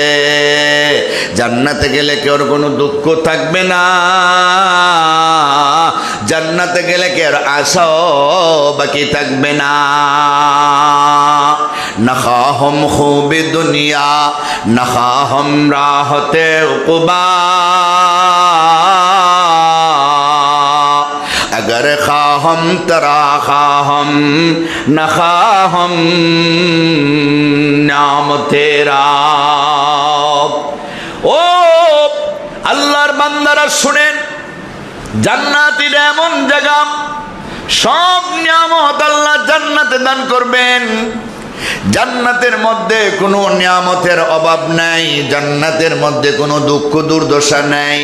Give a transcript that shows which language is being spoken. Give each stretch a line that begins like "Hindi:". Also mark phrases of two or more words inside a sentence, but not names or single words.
Bangla: জান্নাতে গেলে কেউর কোনো দুঃখ থাকবে না, জান্নাতে গেলে কেউর আশাও বাকি থাকবে না।
Persian: نخواهم خوبی دنیا نخواهم راحت عقبی, اگر خواهم ترا خواهم نه خواهم نام تیرا.
Bangla: ও আল্লাহর বান্দারা শুনেন, জান্নাতের এমন জায়গা, সব নিয়ামত আল্লাহ জান্নাতে দান করবেন। জান্নাতের মধ্যে কোনো নিয়ামতের অভাব নাই, জান্নাতের মধ্যে কোনো দুঃখ দুর্দশা নাই।